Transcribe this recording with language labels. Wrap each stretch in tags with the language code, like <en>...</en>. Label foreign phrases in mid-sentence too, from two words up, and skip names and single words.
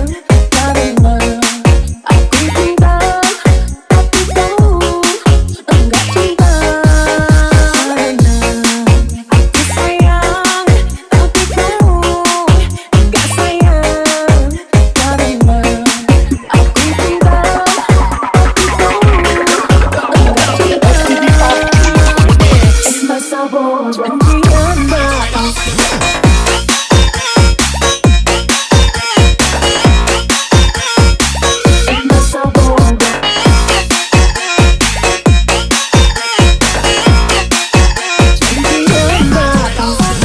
<id>Karena aku cinta, tapi kau enggak cinta. Karena aku sayang, tapi kau enggak sayang. Karena aku cinta, tapi kau enggak cinta.</id> <es>Es más sabor dan más. Es más sabor dan más.</es>